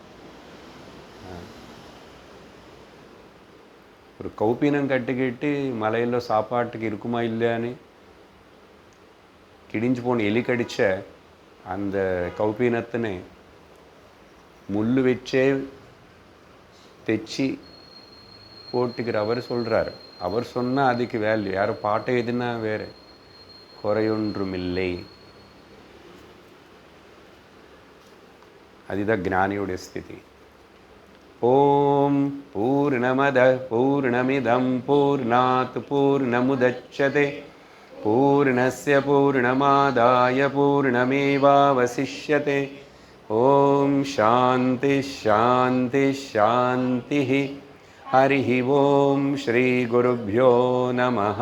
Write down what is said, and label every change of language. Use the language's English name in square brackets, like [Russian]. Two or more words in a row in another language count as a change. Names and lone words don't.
[Tamil] ஒரு கௌப்பீனம் கட்டுக்கிட்டு மலையில் சாப்பாட்டுக்கு இருக்குமா இல்லையான்னு கிடிஞ்சு போன எலி கடிச்ச அந்த கௌப்பீனத்தினை முள் வச்சே தைச்சி போட்டுக்கிற அவர் சொல்கிறார். அவர் சொன்னால் அதுக்கு வேல்யூ. யாரும் பாட்டை எதுனா வேறு, குறையொன்றுமில்லை. அதுதான் ஞானியோடைய ஸ்திதி. [Sanskrit] ॐ पूर्णमद पूर्णमिदं पूर्णात् पूर्णमुदच्यते पूर्णस्य पूर्णमादाय पूर्णमेवावशिष्यते. ॐ शान्ति शान्ति शान्ति. हरि ॐ श्री गुरुभ्यो नमः.